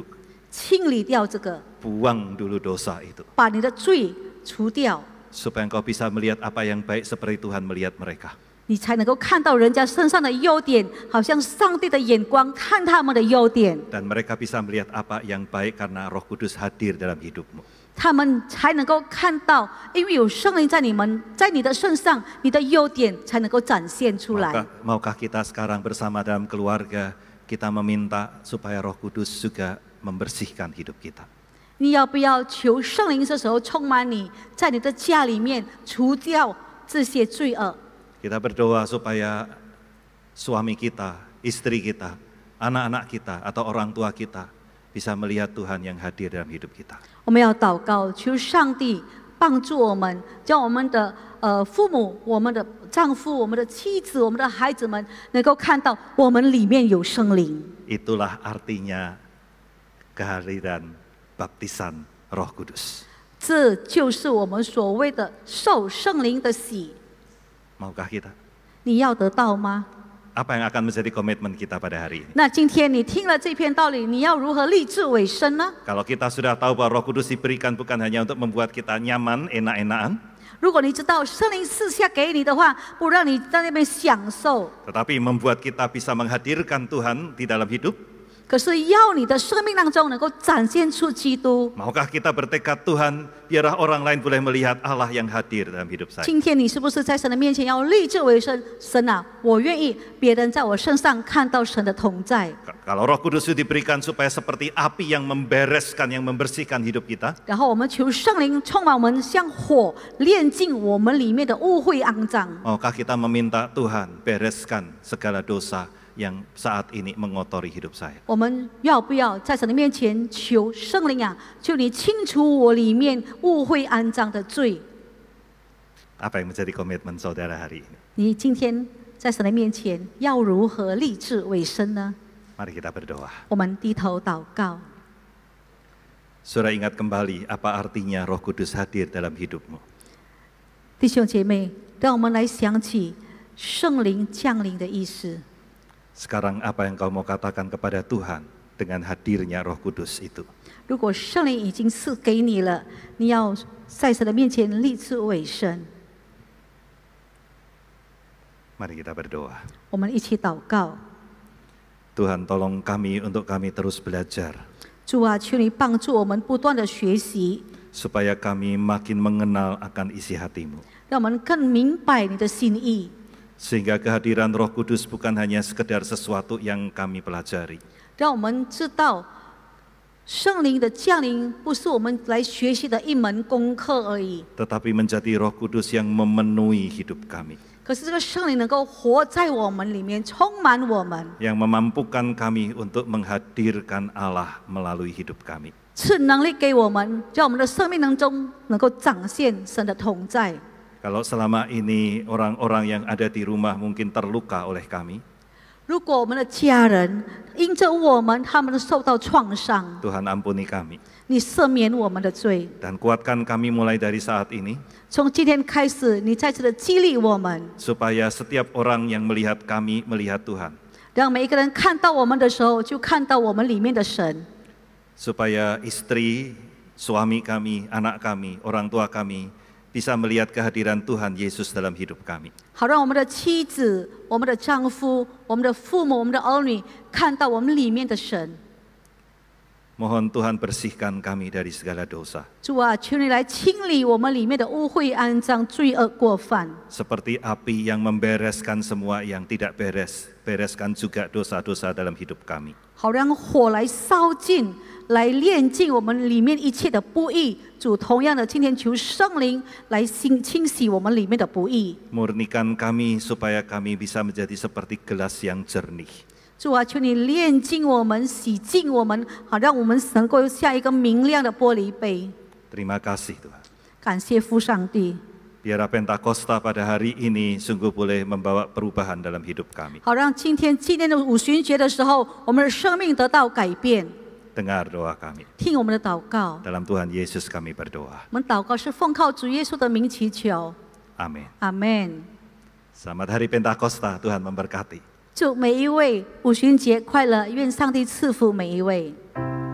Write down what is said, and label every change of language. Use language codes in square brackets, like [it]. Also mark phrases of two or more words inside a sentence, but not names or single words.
[zh] 清理掉这个， [id] buang dulu dosa itu. [zh] 把你的罪除掉， [id] Supaya engkau bisa melihat apa yang baik seperti Tuhan melihat mereka. [zh] 你才能够看到人家身上的优点，好像上帝的眼光看他们的优点， [id] Dan mereka bisa melihat apa yang baik karena Roh Kudus hadir dalam hidupmu. [zh] 他们才能够看到，因为有圣灵在你的身上，你的优点才能够展现出来。 [id] Maukah kita sekarang bersama dalam keluarga, kita meminta supaya Roh Kudus juga membersihkan hidup kita. [zh] 你要不要求圣灵这时候充满你，在你的家里面除掉这些罪恶？ [id] Kita berdoa supaya suami kita, istri kita, anak-anak kita, atau orang tua kita bisa melihat Tuhan yang hadir dalam hidup kita. [zh] 我们要祷告，求上帝帮助我们，将我们的父母、我们的丈夫、我们的妻子、我们的孩子们，能够看到我们里面有圣灵。 [id] Itulah artinya kehadiran baptisan Roh Kudus. [zh] 这就是我们所谓的受圣灵的洗。 [id] Maukah kita? [zh] 你要得到吗？ [id] Apa yang akan menjadi komitmen kita pada hari ini? [zh] 那今天你听了这篇道理，你要如何立志委身呢？ [id] Kalau kita sudah tahu bahwa Roh Kudus diberikan bukan hanya untuk membuat kita nyaman, enak-enakan, [zh] 如果你知道圣灵赐下给你的话，不让你在那边享受， [id] tetapi membuat kita bisa menghadirkan Tuhan di dalam hidup, [zh] 可是要你的生命当中能够展现出基督。 [id] maukah kita bertekad Tuhan, biarlah orang lain boleh melihat Allah yang hadir dalam hidup saya. [zh] 今天你是不是在神的面前要立志为身？神啊，我愿意别人在我身上看到神的同在。 [id] Kalau Roh Kudus itu diberikan supaya seperti api yang membereskan, yang membersihkan hidup kita, [zh] 然后我们求圣灵充满我们，像火炼尽我们里面的污秽肮脏。 [id] maukah kita meminta Tuhan bereskan segala dosa yang saat ini mengotori hidup saya? [zh] 我们要不要在神的面前求圣灵啊？求你清除我里面污秽肮脏的罪。 [id] Apa yang menjadi komitmen saudara hari ini? [zh] 你今天在神的面前要如何立志委身呢？ [id] Mari kita berdoa. [zh] 我们低头祷告。 [id] Saudara ingat kembali apa artinya Roh Kudus hadir dalam hidupmu. [zh] 弟兄姐妹，让我们来想起圣灵降临的意思。 [id] Sekarang apa yang kau mau katakan kepada Tuhan dengan hadirnya Roh Kudus itu? [zh] 如果圣灵已经赐给你了，你要在神的面前立志委身。 [id] Mari kita berdoa. [zh] 我们一起祷告。 [id] Tuhan tolong kami untuk kami terus belajar. [zh] 主啊，求你帮助我们不断的学习， [id] Supaya kami makin mengenal akan isi hatimu. [zh] 让我们更明白你的心意， [id] Sehingga kehadiran Roh Kudus bukan hanya sekedar sesuatu yang kami pelajari. [zh] 让我们知道圣灵的降临不是我们来学习的一门功课而已， [id] Tetapi menjadi Roh Kudus yang memenuhi hidup kami. [zh] 可是这个圣灵能够活在我们里面，充满我们， [id] Yang memampukan kami untuk menghadirkan Allah melalui hidup kami. [zh] 赐能力给我们，让我们的生命当中能够展现神的同在。 [id] Kalau selama ini orang-orang yang ada di rumah mungkin terluka oleh kami, [zh] 如果我们的家人因着我们，他们受到创伤， [id] Tuhan ampuni kami. [zh] 你赦免我们的罪。 [id] Dan kuatkan kami mulai dari saat ini, [zh] 从今天开始，你再次的激励我们， [id] supaya setiap orang yang melihat kami melihat Tuhan. [zh] 让每一个人看到我们的时候，就看到我们里面的神。 [id] Supaya istri, suami kami, anak kami, orang tua kami bisa melihat kehadiran Tuhan Yesus dalam hidup kami. [zh] 好让我们的妻子、我们的丈夫、我们的父母、我们的儿女看到我们里面的神。 [id] Mohon Tuhan bersihkan kami dari segala dosa. [zh] 主啊，求你来清理我们里面的污秽、肮脏、罪恶、过犯， [id] Seperti api yang membereskan semua yang tidak beres, bereskan juga dosa-dosa dalam hidup kami. [zh] 好让火来烧尽，来炼尽我们里面一切的不义。主，同样的，今天求圣灵来清洗我们里面的不义。 [id] Murnikan kami supaya kami bisa menjadi seperti gelas yang jernih. [zh] 主啊，求你炼净我们、洗净我们，好让我们能够像一个明亮的玻璃杯。 [id] Terima kasih Tuhan. [zh] 感谢父上帝， [id] Biar Pentakosta pada hari ini sungguh boleh membawa perubahan dalam hidup kami. [zh] 好让今天纪念的五旬节的时候，我们的生命得到改变。 [id] Dengar doa kami. [zh] 听我们的祷告， [id] Dalam Tuhan Yesus kami berdoa. [zh] 我们祷告是奉靠主耶稣的名祈求， [id] Amin. [zh] 阿门。 [id] Selamat Hari Pentakosta, Tuhan memberkati. [zh] 祝每一位五旬节快乐，愿上帝赐福每一位。